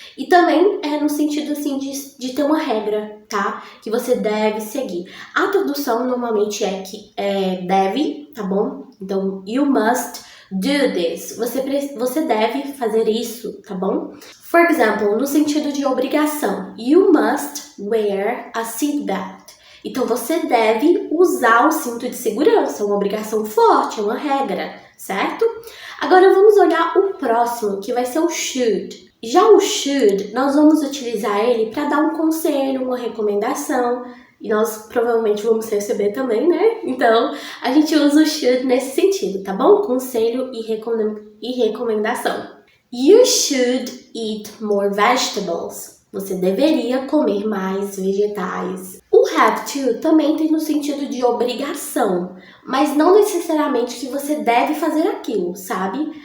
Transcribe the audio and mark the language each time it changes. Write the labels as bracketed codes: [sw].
[pt] E também no sentido assim de ter uma regra, tá? Que você deve seguir. A tradução normalmente que deve, tá bom? Então, [en] you must do this. [pt] Você deve fazer isso, tá bom? [en] For example, [pt] no sentido de obrigação. [en] You must wear a seatbelt. [pt] Então, você deve usar o cinto de segurança. É uma obrigação forte, é uma regra, certo? Agora, vamos olhar o próximo, que vai ser o should. Já o should, nós vamos utilizar ele para dar um conselho, uma recomendação. E nós provavelmente vamos receber também, né? Então, a gente usa o should nesse sentido, tá bom? Conselho e recomendação. [en] You should eat more vegetables. [pt] Você deveria comer mais vegetais. O have to também tem no sentido de obrigação, mas não necessariamente que você deve fazer aquilo, sabe?